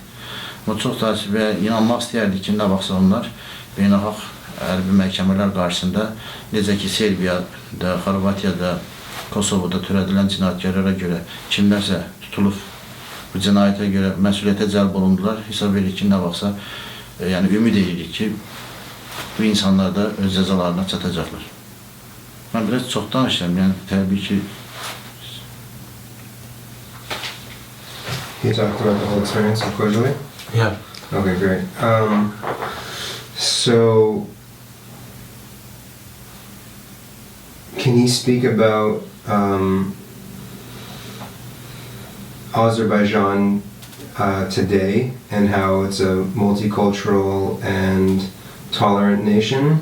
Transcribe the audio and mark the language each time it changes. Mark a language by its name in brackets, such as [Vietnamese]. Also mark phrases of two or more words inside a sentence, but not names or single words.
[Azerbaijani] Amma çox təəssüf və inanmaq istəyərdik ki, nə vaxtsa onlar beynəlxalq hərbi məhkəmələr qarşısında, necə ki Serbiyada, Xorvatiyada, Kosovoda törədilən cinayətkarlara görə kimlərsə tutulub bu cinayətə görə məsuliyyətə cəlb olundular. Hesab edirik ki, nə vaxtsa yəni ümid edirik ki, bu insanlar da öz cəzalarına çatacaqlar. Mən biraz çox danışıram, yəni təbii ki. [English] Can you talk about the whole experience with Khojaly? Yeah. Okay, great. So, can you speak about Azerbaijan today and how it's a multicultural and tolerant nation?